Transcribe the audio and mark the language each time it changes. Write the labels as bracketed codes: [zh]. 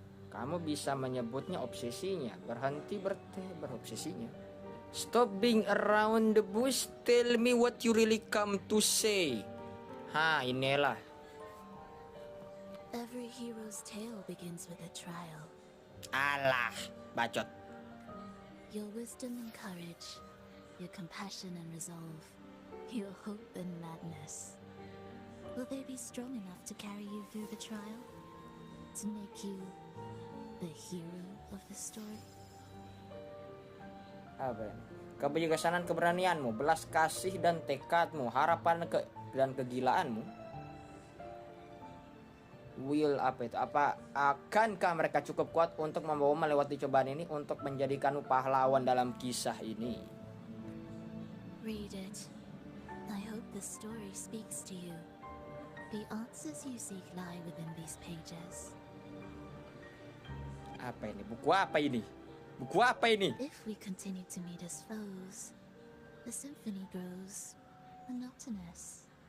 [id] Kamu bisa menyebutnya obsesinya. Berhenti berobsesinya. [en] Stop being around the bush. Tell me what you really come to say. [id] Inilah. [en] Every hero's tale begins with a trial. [id] Alah, bacot. [en] Your wisdom and courage, your compassion and resolve, your hope and madness. Will they be strong enough to carry you through the trial? To make you the hero of the story? [id] Apa ini? Kebijaksanaan, keberanianmu, belas kasih dan tekadmu, harapan dan kegilaanmu. [en] Will [id] apa itu? Akankah mereka cukup kuat untuk membawa melewati cobaan ini untuk menjadikanmu pahlawan dalam kisah ini? [en] Read it. I hope the story speaks to you. The answers you seek lie within these pages. [id] Apa ini? Buku apa ini? Buku apa ini? [en] If we continue to meet as foes, the symphony grows monotonous.